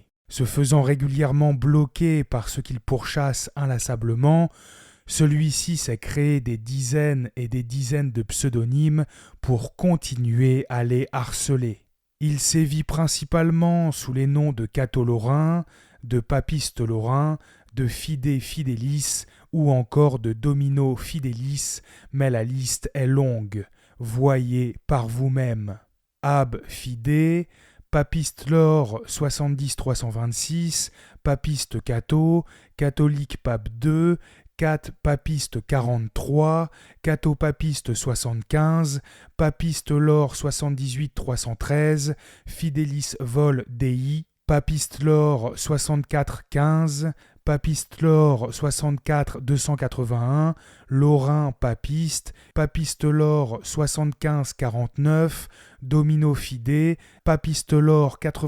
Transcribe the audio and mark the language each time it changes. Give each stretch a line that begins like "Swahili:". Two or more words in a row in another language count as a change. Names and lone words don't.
French: Se faisant régulièrement bloquer par ce qu'il pourchasse inlassablement, celui-ci s'est créé des dizaines et des dizaines de pseudonymes pour continuer à les harceler. Il sévit principalement sous les noms de Cato Lorrain, de Papiste Lorrain, de Fide Fidelis ou encore de Domino Fidelis, mais la liste est longue. Voyez par vous-même. Ab Fide, Papiste Lore 70326, Papiste Cato, Catholique Pape II, Cat Papiste 43, Cato Papiste 75, Papiste Lore 78 313, Fidelis Vol Dei, Papiste Lore 64 15, Papiste Lore 64 281, Lorrain Papiste, Papiste Lore 75 49, Domino Fide, Papiste Lore